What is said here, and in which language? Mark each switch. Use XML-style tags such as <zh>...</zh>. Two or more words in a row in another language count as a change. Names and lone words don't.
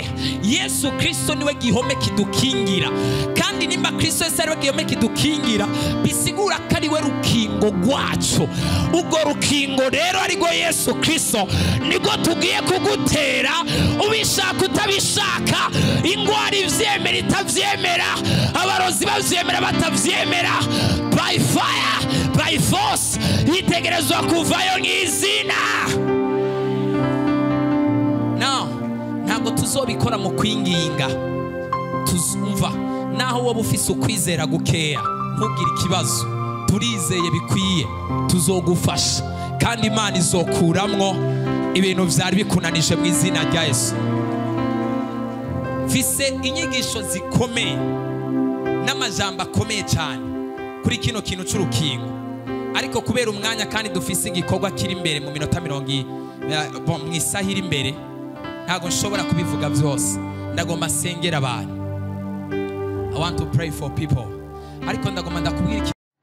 <rn>Yesu Kristo niwe gihome kidukingira, kandi nimba Kristo Yesu ariwe gihome kidukingira bisigura ko ariwe rukingo rwacu. Ubwo rukingo rero ariko Yesu Kristo niko tugiye kugutera, ubishaka utabishaka, ingwara ivyemera itavyemera, abarozi bavyemera batavyemera,</rn> <en>by fire by force</en> <rn>yitegerezwa kuvayo nk'izina. Ntabwo tuzobikora mu kwinginga. Tuzumva naho wowe ufise ukwizera gukeya, ntugire ikibazo, turizeye bikwiye, tuzogufasha kandi Imana izokuramwo ibintu vyari bikunanije mu izina rya Yesu. Fise inyigisho zikomeye n'amajambo akomeye cyane kuri kino kintu c'urukingo, ariko kubera umwanya kandi dufise igikorwa kiri imbere mu minota 20 mu isaha iri imbere, ntago nshobora kubivuga byose. Ndagomba sengera abantu.</rn> <en>I want to pray for people.</en> <rn>Ariko ndagomba ndakubwira</rn>